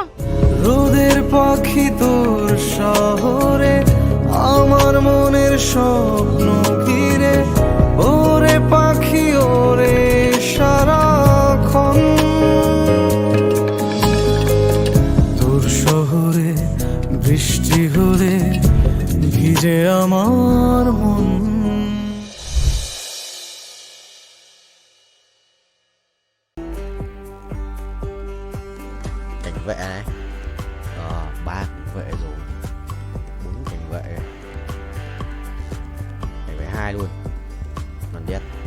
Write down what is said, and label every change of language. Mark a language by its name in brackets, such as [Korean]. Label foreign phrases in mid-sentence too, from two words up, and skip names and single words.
[Bangla] রোদের পাখি তোর শহরে আমার মনের স্বপ্ন ঘিরে, ওরে পাখি ওরে সারাক্ষণ। তোর শহরে বৃষ্টি হলে ভিজে আমার মন। [Vietnamese] Cảnh vệ này, 3 cảnh vệ rồi, 4 cảnh vệ, cảnh vệ 2 luôn, mình biết.